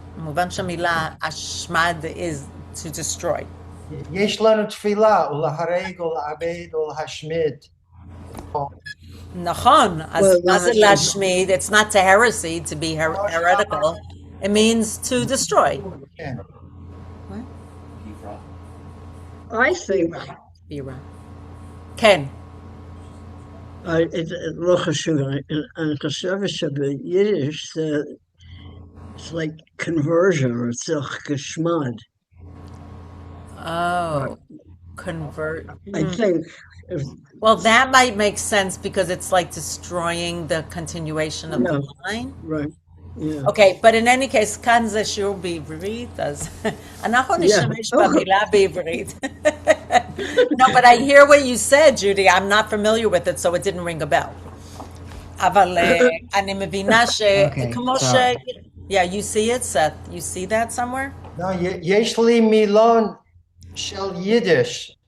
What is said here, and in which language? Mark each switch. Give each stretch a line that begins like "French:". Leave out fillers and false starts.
Hebrew: המובן של המילה, השמד
English: is to destroy.
Hebrew: יש לנו תפילה, ולהרג, ולעבד, ולהשמיד. נכון, אז
English: Well,
Hebrew: מה זה
English: that's-
Hebrew: להשמיד?
English: It's not to heresy, to be heretical. It means to destroy.
Hebrew: כן.
English: I think
Hebrew: בירה. כן. לא חשוב, אני חושב שביידיש זה,
English: it's like conversion, or it's a geschmad. Oh, convert. I think. Well, that might make sense because it's like destroying the continuation of the line. Right. Yeah. Okay, but in any case,
Hebrew: כאן זה שיעור בעברית, אז אנחנו נשתמש במילה בעברית.
English: No, but I hear what you said, Judy. I'm not familiar with it, so it didn't ring a bell.
Hebrew: אבל אני מבינה שכמו ש...
English: Yeah, you see it, Seth? You see that somewhere?
Hebrew: לא, יש לי מילון של יידיש.